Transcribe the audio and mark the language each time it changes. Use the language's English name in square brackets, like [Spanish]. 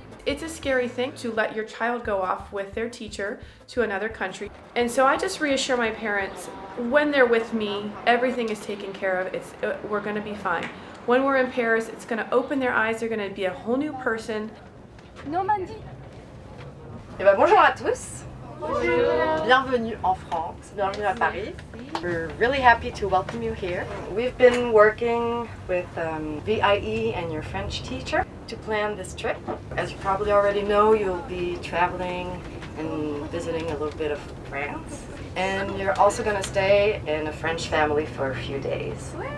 [English] It's a scary thing to let your child go off with their teacher to another country. And so I just reassure my parents, when they're with me, everything is taken care of. We're going to be fine. When we're in Paris, it's going to open their eyes. They're going to be a whole new person. [French] Normandie. Bonjour à tous. Bienvenue en France, bienvenue à Paris. [English] We're really happy to welcome you here. We've been working with VIE and your French teacher to plan this trip. As you probably already know, you'll be traveling and visiting a little bit of France. And you're also going to stay in a French family for a few days.